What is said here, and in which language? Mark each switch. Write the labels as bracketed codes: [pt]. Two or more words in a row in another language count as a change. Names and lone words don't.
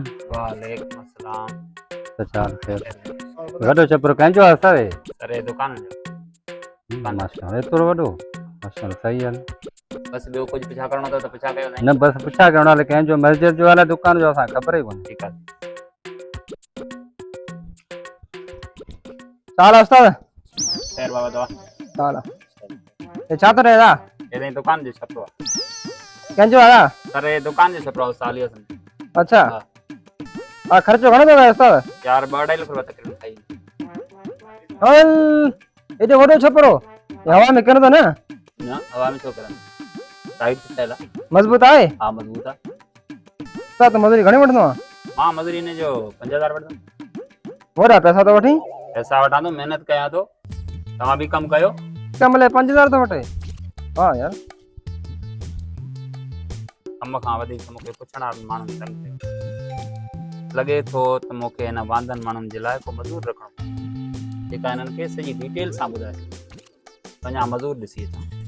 [ar] وعليكم السلام. [sd] चाल खैर वॾो छपरो कंहिंजो आहे असांजे? सर ये दुकान जो माशाल्लाह एतिरो वॾो माशाल्लाह सही आहे बस ॿियो कुझु पुछा करणो अथव त पुछा कयो न बसि पुछा करणो आहे कंहिंजो मस्जिद जो आहे दुकान जो असांखे ख़बर ई कोन्हे। ठीकु आहे। चाल उस्ताद खैर बाबा दवा चाल ये छा [hi] तो रहेगा [sd] ये ताईं दुकान जो छपरो आहे। कंहिंजो आया सर ये दुकान जो छपरो आहे सालियो सन। अच्छा हाँ। खर्चो घणो थो उस्ताद? यार 2.5 लख रुपया तकरीबन खाई हल एॾो वॾो छपरो हवा में किरंदो न? ना हवा में छो करन साइड से ठहियल आहे। मज़बूत आहे? हाँ मजबूत आहे। उस्ताद मज़ूरी घणी वठंदो आहे? मां मजूरी ने जो 5000 वठंदुमि। वॾा पैसा थो वठी? पैसा वठां थो महिनत कयां थो तव्हां बि कमु कयो। कम लाइ 5000 थो वठे? वाह यार कम खां वधीक मूंखे पुछण वारनि माण्हुनि कमु कयो लॻे थो त मूंखे हिन वांदनि माण्हुनि जे लाइ को मज़दूर रखणो पवंदो जेका हिननि खे सॼी डिटेल सां ॿुधाए वञा मज़दूर ॾिसी अचां।